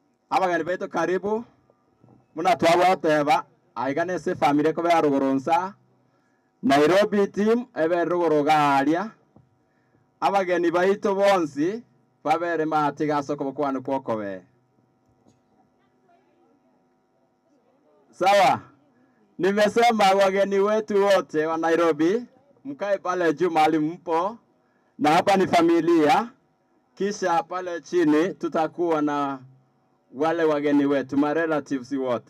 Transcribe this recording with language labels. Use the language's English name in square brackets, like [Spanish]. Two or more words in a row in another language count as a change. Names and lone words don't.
[Gusii] Abageni baitu karibu. Muna twaboteba aiganese family ko ba rugoronsa. Nairobi team ebe rugorogaria. Abageni baitu bonsi babere matiga soko kwanu kwokowe. [Swahili] Sawa. Nimesema wageni wetu wote wa Nairobi mkae pale juu mahali mpo, na hapa ni familia. Kisha pale chini tutakuwa na wale wageni wetu, ma relatives wote.